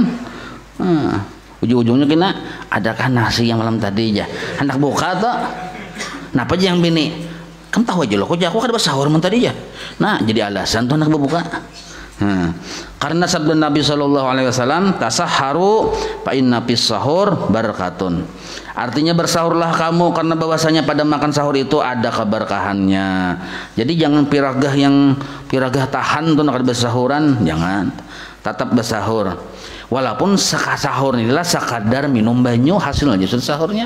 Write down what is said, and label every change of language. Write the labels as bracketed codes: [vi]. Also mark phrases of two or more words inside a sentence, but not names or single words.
[bjn] Nah, ujung-ujungnya kena adakah nasi yang malam tadi aja hendak buka tuh. Napa aja yang bini kamu tahu aja loh kok aku kada sahur malam tadi aja. Nah, jadi alasan tuh hendak berbuka. Karena sabda Nabi SAW, [ar] تسحروا فإن في السحور بركة. [bjn] Artinya bersahurlah kamu karena bahwasanya pada makan sahur itu ada keberkahannya. Jadi jangan piragah tahan tuh nak bersahuran, jangan. Tetap bersahur. Walaupun sahur inilah sekadar minum banyu hasil aja sudah sahurnya.